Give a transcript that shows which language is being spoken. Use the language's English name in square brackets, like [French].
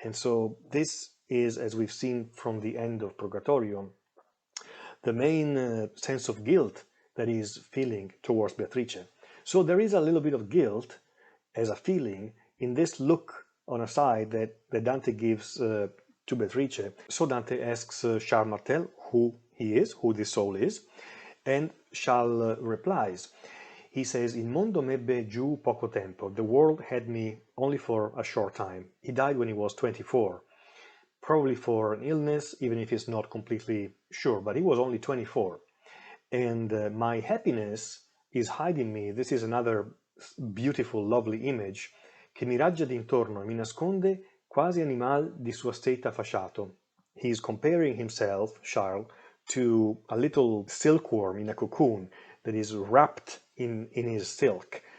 [English] And so this is, as we've seen from the end of Purgatorio, the main sense of guilt that he's feeling towards Beatrice. So there is a little bit of guilt as a feeling in this look on a side that Dante gives to Beatrice. So Dante asks Charles Martel who he is, who this soul is, and Charles replies. [Italian] He says, Il mondo m'ebbe giù poco tempo. [English] The world had me only for a short time. He died when he was 24. Probably for an illness, even if it's not completely sure, but he was only 24. And my happiness is hiding me. This is another beautiful, lovely image. [Italian] Che mi raggia d'intorno e mi nasconde quasi animal di sua steta fasciato. [English] He's comparing himself, Charles, to a little silkworm in a cocoon that is wrapped in his silk.